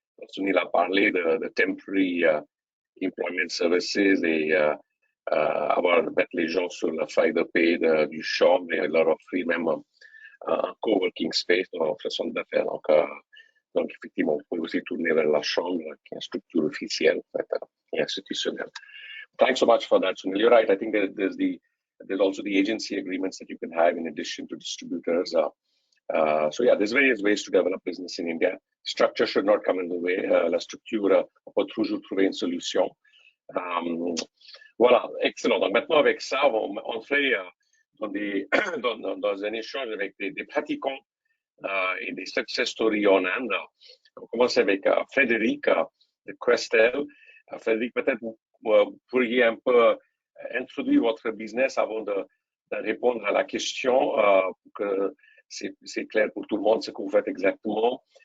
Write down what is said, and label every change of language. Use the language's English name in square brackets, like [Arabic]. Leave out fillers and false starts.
[French] Sunil a parlé de [English] temporary employment services [French] et mettre les gens sur la feuille de paie du Chambre et leur offrir même un [English] coworking space [French] dans notre centre d'affaires. Donc, effectivement, vous pouvez aussi tourner vers la Chambre, qui est une structure officielle et institutionnelle. [English] Thanks so much for that, Sunil. You're right. I think there's also the agency agreements that you can have in addition to distributors. So yeah, there's various ways to develop business in India. Structure should not come in the way. [French] La structure, on peut toujours trouver une solution. Voilà, excellent. Donc maintenant, avec ça, on fait dans un échange avec des pratiquants et des success stories en Inde. On commence avec Frédéric de Questel. Frédéric, peut-être vous pourriez un peu introduire votre business avant de répondre à la question pour que c'est clair pour tout le monde ce que vous faites exactement.